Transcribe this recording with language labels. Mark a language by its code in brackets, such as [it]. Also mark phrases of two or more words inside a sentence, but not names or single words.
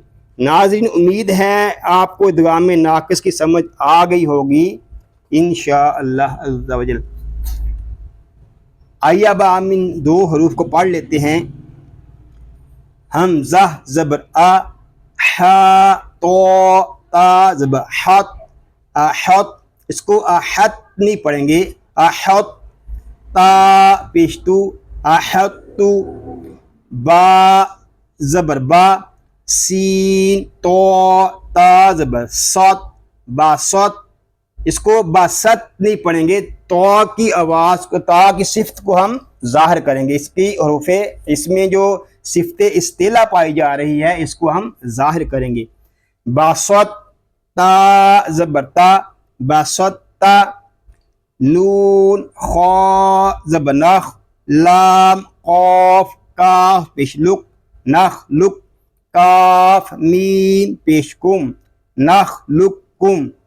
[ur] ناظرین امید ہے آپ کو ادغام ناقص کی سمجھ آ گئی ہوگی [ar] انشاءاللہ عز و جل۔ [ur] آئیے اب ہم ان دو حروف کو پڑھ لیتے ہیں۔ حمزہ زبر آ، حا تو تا زبر حت، احط، اس کو احط نہیں پڑھیں گے، احط، تا پیشتو، احطو، با زبر با، سین تو تا زبر صت، باست، اس کو باست نہیں پڑھیں گے، تو کی آواز کو، تا کی صفت کو ہم ظاہر کریں گے۔ اس کی حروف اس میں جو صفت استعلا پائی جا رہی ہے اس کو ہم ظاہر کریں گے۔ باست، تا زبر تا، باست تا، نون خا زبر نخ، لام قاف کاف پیش لک، نخ لک، کاف میم پیش کم، نخ لک کم،